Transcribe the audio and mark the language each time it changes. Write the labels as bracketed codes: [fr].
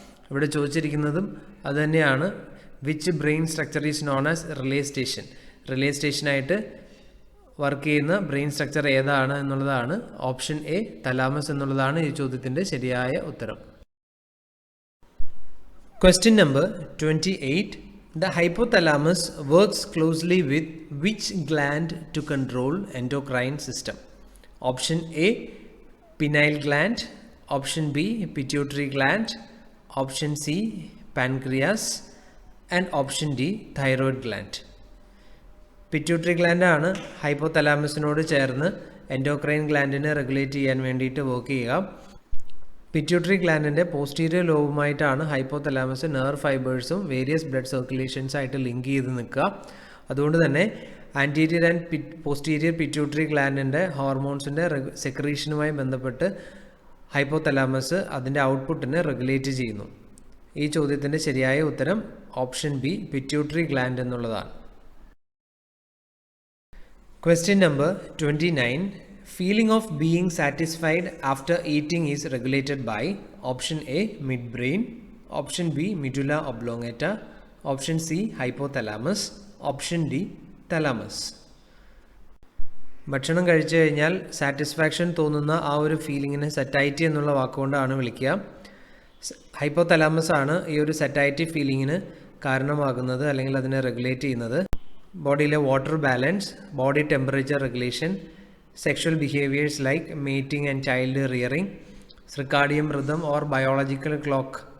[ml] ഇവിടെ ചോദിച്ചിരിക്കുന്നതും അതുതന്നെയാണ്. [en] Which brain structure is known as relay station? [ml] Relay സ്റ്റേഷനായിട്ട് work ചെയ്യുന്ന brain structure ഏതാണ് എന്നുള്ളതാണ്. ഓപ്ഷൻ എ, തലാമസ് എന്നുള്ളതാണ് ഈ ചോദ്യത്തിൻ്റെ ശരിയായ ഉത്തരം. [en] Question number 28. The hypothalamus works closely with which gland to control endocrine system? Option A, pineal gland, option B, pituitary gland, option C, pancreas, and option D, thyroid gland. [ml] Pituitary ഗ്ലാൻഡാണ് ഹൈപ്പോതലാമസിനോട് ചേർന്ന് endocrine ഗ്ലാൻഡിനെ regulate ചെയ്യാൻ വേണ്ടിയിട്ട് work ചെയ്യുക. Pituitary ഗ്ലാൻഡിൻ്റെ posterior ലോബുമായിട്ടാണ് hypothalamus nerve ഫൈബേഴ്സും various blood circulations ആയിട്ട് link ചെയ്ത് നിൽക്കുക. അതുകൊണ്ട് തന്നെ anterior and posterior pituitary ഗ്ലാൻഡിൻ്റെ ഹോർമോൺസിൻ്റെ സെക്രീഷനുമായി ബന്ധപ്പെട്ട് ഹൈപ്പോതലാമസ് അതിൻ്റെ ഔട്ട്പുട്ടിനെ റെഗുലേറ്റ് ചെയ്യുന്നു. ഈ ചോദ്യത്തിൻ്റെ ശരിയായ ഉത്തരം ഓപ്ഷൻ ബി, പിറ്റ്യൂട്ടറി ഗ്ലാൻഡ് എന്നുള്ളതാണ്. [en] Question number 29. Feeling of being satisfied after eating is regulated by option A, midbrain, option B, medulla oblongata, option C, hypothalamus, option D, thalamus. [ml] ഭക്ഷണം കഴിച്ചു കഴിഞ്ഞാൽ സാറ്റിസ്ഫാക്ഷൻ തോന്നുന്ന ആ ഒരു ഫീലിങ്ങിനെ സെറ്റൈറ്റി എന്നുള്ള വാക്കുകൊണ്ടാണ് വിളിക്കുക. ഹൈപ്പോതലാമസ് ആണ് ഈ ഒരു സെറ്റൈറ്റി ഫീലിങ്ങിന് കാരണമാകുന്നത് അല്ലെങ്കിൽ അതിനെ റെഗുലേറ്റ് ചെയ്യുന്നത്. ബോഡിയിലെ water balance, body temperature regulation, sexual behaviours like mating and child rearing, സിർക്കാഡിയം rhythm or biological clock.